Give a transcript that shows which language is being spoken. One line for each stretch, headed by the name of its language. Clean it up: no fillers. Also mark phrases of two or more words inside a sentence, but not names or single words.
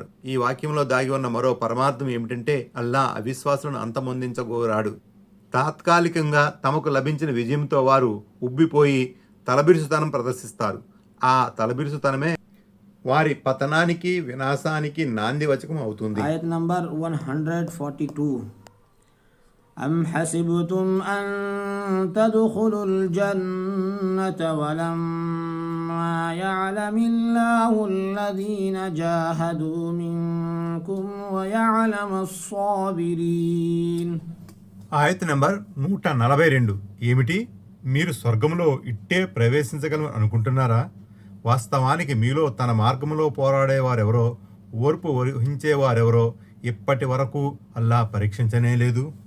Telugu: ఈ వాక్యంలో దాగి ఉన్న మరో పరమార్థం ఏమిటంటే అల్లాహ్ అవిశ్వాసులను అంతమొందించగోరాడు. తాత్కాలికంగా తమకు లభించిన విజయంతో వారు ఉబ్బిపోయి తలబిరుసుతనం ప్రదర్శిస్తారు. ఆ తలబిరుసుతనమే వారి పతనానికి వినాశానికి నాంది వచకం అవుతుంది. ఆయత్ నంబర్ 142.
Arabic: أم حسبتم أن تدخلوا الجنة ولما يعلم الله الذين جاهدوا منكم ويعلم الصابرين.
Telugu: ఆయత నెంబర్ 142. ఏమిటి, మీరు స్వర్గంలో ఇట్టే ప్రవేశించగలమని అనుకుంటున్నారా? వాస్తవానికి మీలో తన మార్గంలో పోరాడేవారెవరో, ఓర్పు వహించేవారెవరో ఇప్పటి వరకు అల్లా పరీక్షించనే లేదు.